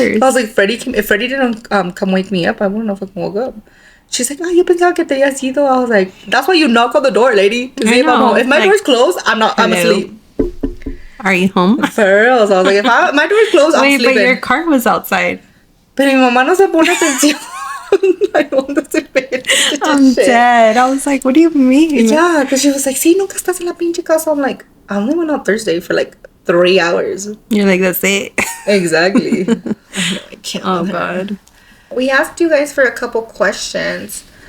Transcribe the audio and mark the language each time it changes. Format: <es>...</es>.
<en>I was like, if Freddie didn't come wake me up, I wouldn't have fucking woke up. She's like,</en> <es>yo pensaba que te habías ido.</es> <en>I was like, that's why you knock on the door, lady. To see if I'm home. If my door's closed, I'm asleep. Are you home? For real. So I was like, if my door's closed, I'm sleeping. Wait, but your car was outside.</en> <es>Pero mi mamá no se pone atención.</es> <en>I don't say I'm dead. I was like, what do you mean? Yeah, because she was like,</en> <es>sí, nunca estás en la pinche casa.</es> <en>I'm like, I only went on Thursday for like 3 hours. You're like, that's it. Exactly. I can't. Oh, God. We asked you guys for a couple questions.</en>